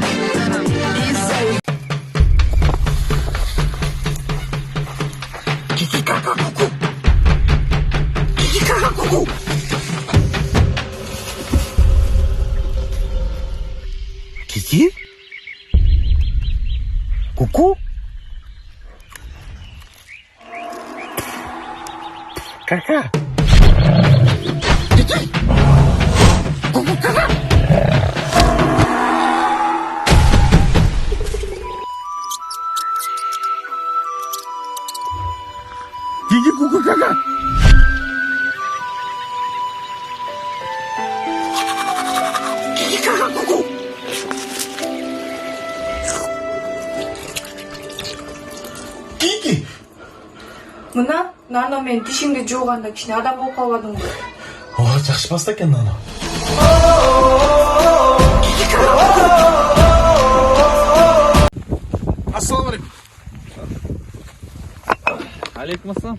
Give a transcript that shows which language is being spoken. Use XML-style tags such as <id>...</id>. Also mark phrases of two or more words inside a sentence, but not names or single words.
<ru>Из-за Кики? Ку-ку? Кака? Кики? Ку-ку, кака? Кики, ку-ку, кака? Кики, кака, ку-ку? Кики!</ru> <ky>Мына нано мен тишимди жууганда кичине адам болуп калбадыңбы? Жакшы басты экен нано.</ky> <ar>Ассаламу алейкум. Алейкум ассалам.</ar>